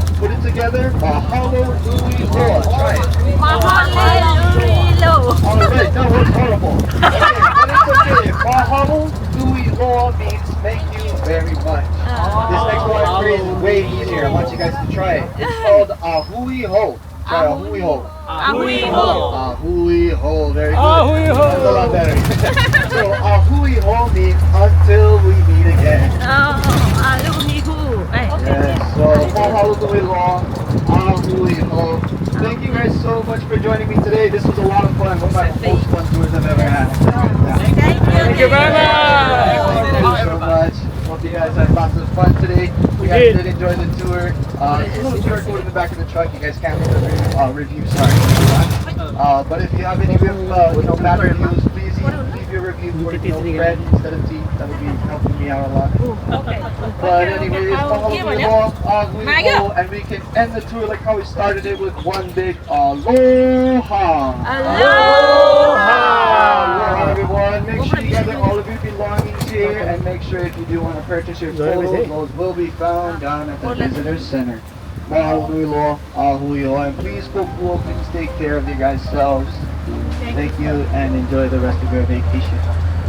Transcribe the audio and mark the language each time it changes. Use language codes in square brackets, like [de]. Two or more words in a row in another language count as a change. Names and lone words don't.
[en] Put it together. [haw] Mahalo Nui Loa. [en] Try it. Mahalo. Alright, that was horrible. Okay, but it's okay. [haw] Mahalo Nui Loa [en] means thank you very much. This next Hawaiian phrase is way easier. I want you guys to try it. It's called [haw] Ahui Ho. [en] Try [haw] Ahui Ho. Ahui ho. Ahui Ho. [en] Very good. [haw] Ahui ho. [en] That's a lot better. So [haw] Ahui Ho [en] means until we meet again. Alumni who? Yes, so [haw] mahalo nui loa, ahui ho. [en] Thank you guys so much for joining me today. This was a lot of fun. One of my most fun tours I've ever had. Thank you very Thank you so much. Hope you guys had lots of fun today. You guys did enjoy the tour. There's a little QR code in the back of the truck. You guys can't leave a review, sorry. But if you have any bad reviews, please leave your review for red instead of tea. That would be helping me out a lot. But anyways, [haw] mahalo nui loa, ahui ho, [en] and we can end the tour like how we started it with one big aloha. Aloha, everyone. Make sure you gather all of your belongings here, and make sure if you do want to purchase your photos, those will be found down at the visitor center. [haw] Mahalo nui loa, ahui ho, [en] and please please take care of you guys selves. Thank you, and enjoy the rest of your vacation.